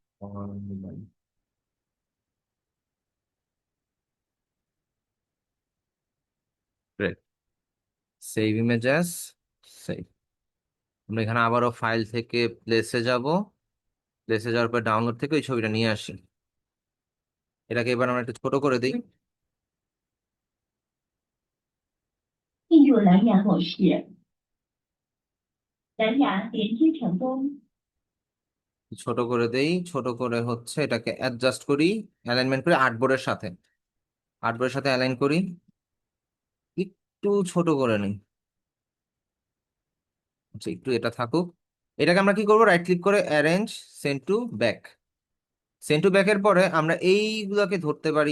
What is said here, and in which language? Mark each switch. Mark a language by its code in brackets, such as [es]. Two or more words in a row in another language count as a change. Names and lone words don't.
[en] save images, save. [bn] আমরা এখানে আবারও ফাইল থেকে প্লেসে যাব, প্লেসে যাওয়ার পর ডাউনলোড থেকে ওই ছবিটা নিয়ে আসি। এটাকে এবার আমরা একটু ছোট করে দিই। [zh] 进入蓝牙模式，蓝牙连接成功。 [bn] ছোট করে দেই, ছোট করে হচ্ছে এটাকে অ্যাডজাস্ট করি, অ্যালাইনমেন্ট করি আর্টবোর্ডের সাথে, আর্টবোর্ডের সাথে অ্যালাইন করি, একটু ছোট করে নিই। আচ্ছা, একটু এটা থাকুক। এটাকে আমরা কি করবো, [en] right click [bn] করে অ্যারেঞ্জ, [en] send to back. [bn] সেন্ড টু ব্যাকের পরে আমরা এইগুলোকে ধরতে পারি।